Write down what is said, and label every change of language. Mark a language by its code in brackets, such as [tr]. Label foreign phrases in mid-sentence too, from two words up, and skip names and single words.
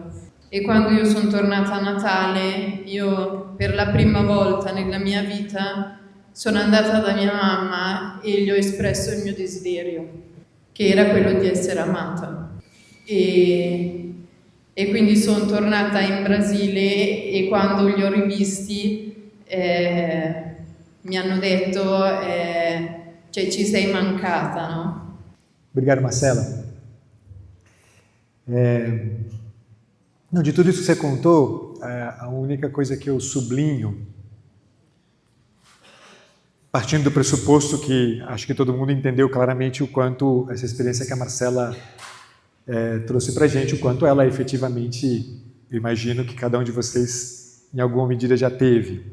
[it] E quando io sono tornata a Natale, io per la prima volta nella mia vita sono andata da mia mamma e gli ho espresso il mio desiderio, che era quello di essere amata. E quindi sono tornata in Brasile e quando li ho rivisti mi hanno detto cioè ci sei mancata, no? [pt] Obrigado, Marcela. Não, de tudo isso que você contou, a única coisa que eu sublinho, partindo do pressuposto que acho que todo mundo entendeu claramente o quanto essa experiência que a Marcela trouxe para a gente, o quanto ela efetivamente Eu imagino que cada um de vocês, em alguma medida, já teve.